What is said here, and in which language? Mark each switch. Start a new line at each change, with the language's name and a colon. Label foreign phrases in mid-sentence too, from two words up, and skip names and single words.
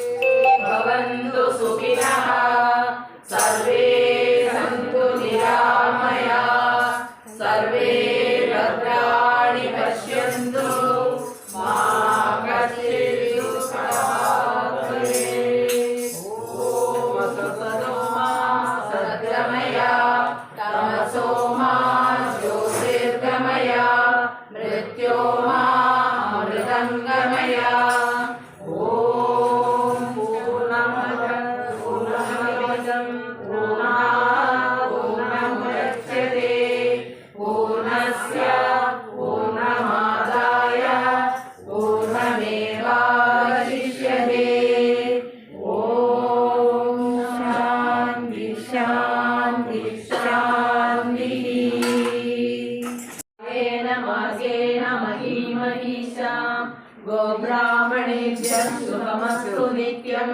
Sanskrit: ഭവന്തു സുഖിനഃ സർവേ സന്തു നിരാമയാഃ സർവേ ഭദ്രാണി പശ്യന്തു മാ കശ്ചിത് ദുഃഖഭാഗ് ഭവേത്. ഓം അസതോ മാ സദ്ഗമയ തമസോ മാ ജ്യോതിർഗമയ മൃത്യോ മാ അമൃതംഗമയ. ഓം പൂർണ്ണമദ പൂർണ്ണമിദം പൂർണ്ണാത് പൂർണ്ണമുദച്യത്തെ പൂർണ്ണസ്യ പൂർണ്ണമാദായ പൂർണ്ണമേവാവശിഷ്യത്തെ. ഓം ശാന്തി ശാന്തി ശാന്തിഃ. മാർഗേണ മഹീമഹീശാം ഗോബ്രാഹ്മണേഭ്യः ശുഭമസ്തു നിത്യം.